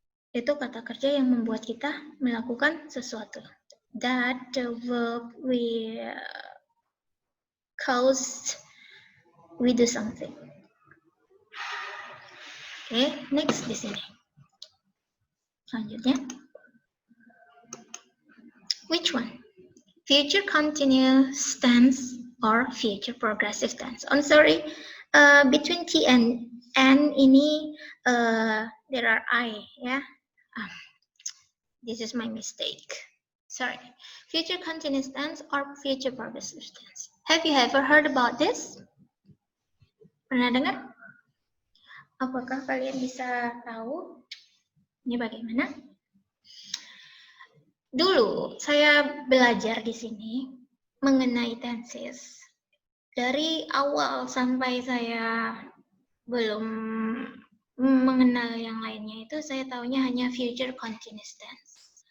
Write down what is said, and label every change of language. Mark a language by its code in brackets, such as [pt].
[id] Itu kata kerja yang membuat kita melakukan sesuatu. [en] That the verb we cause we do something. [id] Oke, next di sini. Selanjutnya. [en] Which one? Future continuous tense or future progressive tense? I'm sorry, between T and N ini there are I, ya. This is my mistake. Sorry. Future continuous tense or future progressive tense? Have you ever heard about this? [id] Pernah dengar? Apakah kalian bisa tahu ini bagaimana? Dulu saya belajar di sini mengenai tenses. Dari awal sampai saya belum mengenal yang lainnya itu, saya taunya hanya future continuous tense.